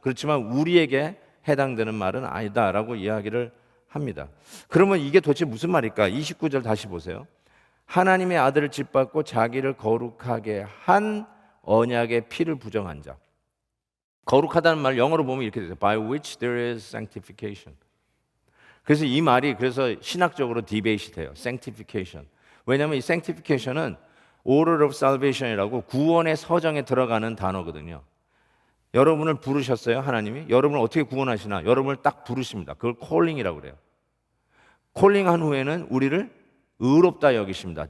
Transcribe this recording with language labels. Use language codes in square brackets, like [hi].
[ko] 그렇지만 우리에게 해당되는 말은 아니다라고 이야기를 합니다. 그러면 이게 도대체 무슨 말일까? 29절 다시 보세요. 하나님의 아들을 짓밟고 자기를 거룩하게 한 언약의 피를 부정한 자. 거룩하다는 말 영어로 보면 이렇게 되죠. [en] By which there is sanctification. [ko] 그래서 이 말이 그래서 신학적으로 디베이트 돼요. sanctification. 왜냐하면 이 sanctification은 order of salvation이라고 구원의 서정에 들어가는 단어거든요. 여러분을 부르셨어요, 하나님이? 여러분을 어떻게 구원하시나? 여러분을 딱 부르십니다. 그걸 calling이라고 그래요. 콜링한 후에는 우리를 의롭다 여기십니다.